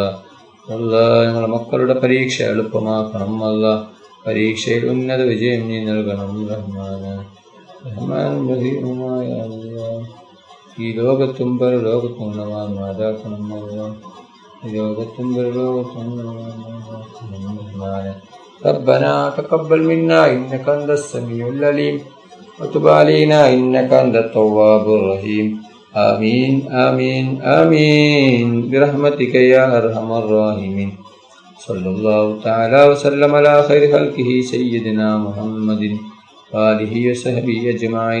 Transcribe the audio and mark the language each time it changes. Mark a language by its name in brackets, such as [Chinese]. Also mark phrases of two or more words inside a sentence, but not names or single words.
[Malayalam] അല്ലാ, ഞങ്ങളുടെ മക്കളുടെ പരീക്ഷ എളുപ്പമാക്കണം അല്ലാ. പരീക്ഷയിൽ ഉന്നത വിജയം നീ നൽകണം റഹ്മാനെ. റഹ്മാനും റഹീമുമായ അല്ലാ, ഈ ലോകത്തും പരലോകത്തും മാതാക്കണം അല്ലാ. ലോകത്തും പരലോകത്തും റഹ്മാനെ. [Arabic] ربنا تقبل منا إنك أنت السميع العليم وتب علينا إنك أنت التواب الرحيم. آمين آمين آمين برحمتك يا أرحم الراحمين. صلى الله تعالى وسلم على خير خلقه سيدنا محمد وآله وصحبه أجمعين.